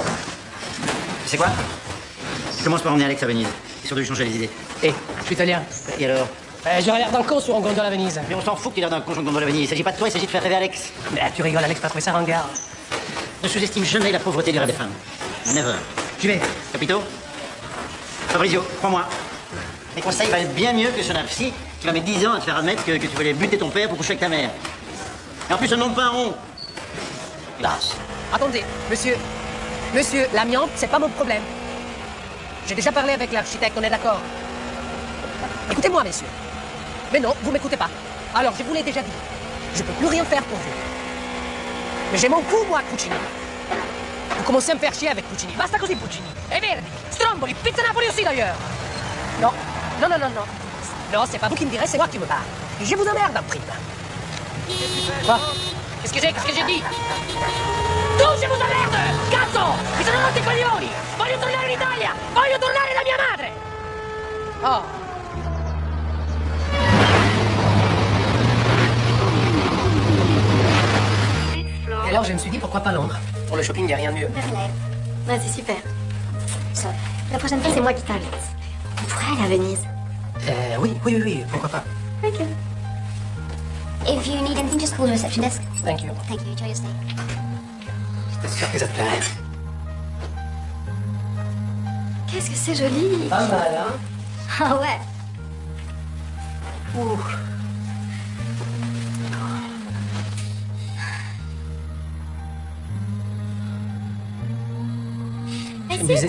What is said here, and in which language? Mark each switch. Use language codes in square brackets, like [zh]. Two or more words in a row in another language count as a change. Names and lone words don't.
[fr] Tu sais quoi? Tu commences par emmener Alex à Venise. T'es sûr de lui changer les idées. Je suis italien. Et alors? J'aurais l'air d'un con sur un gondole à Venise. Mais on s'en fout qu'il a l'air d'un conjoint de Venise. Il s'agit pas de toi, il s'agit de faire rêver Alex. Mais tu rigoles, Alex, pas trouvé ça ringard. Ne sous-estime jamais la pauvreté du rêve des femmes. Never. J'y vais. Capito? Fabrizio, crois-moi. Mes conseils valent bien mieux que ceux d'un psy qui va mettre 10 ans à te faire admettre que tu voulais buter ton père pour coucher avec ta mère. Et en plus, ça ne demande pas un rond. Hélas. Attendez, monsieur, l'amiante, c'est pas mon problème. J'ai déjà parlé avec l'architecte, on est d'accord. Écoutez-moi, messieurs. Mais non, vous m'écoutez pas. Alors, je vous l'ai déjà dit. Je peux plus rien faire pour vous. Mais j'ai mon coup, moi, Puccini. Vous commencez à me faire chier avec Puccini. [it] Basta così, [fr] Puccini. E Verdi, Stromboli, Pizza Napoli aussi, d'ailleurs. Non, Non, c'est pas vous qui me direz, c'est moi qui me bats. Et je vous emmerde en prime. Quoi? Qu'est-ce que j'ai dit? Tu, je vous emmerde! [it] Cazzo! Mi sono rotti i coglioni! Voglio tornare in Italia! Voglio tornare da mia madre! [fr] Oh. Et alors, je me suis dit, pourquoi pas Londres? Pour le shopping, il n'y a rien de mieux. Ouais, c'est super. La prochaine fois, c'est moi qui t'invite. On pourrait aller à Venise. Oui, pourquoi pas. Ok. [en] If you need anything, just call the reception desk. Thank you. Thank you. Enjoy your stay. [fr] J'étais sûr que ça te plairait. Qu'est-ce que c'est joli. Pas mal, hein? Ah ouais. Ouh. Je me disais...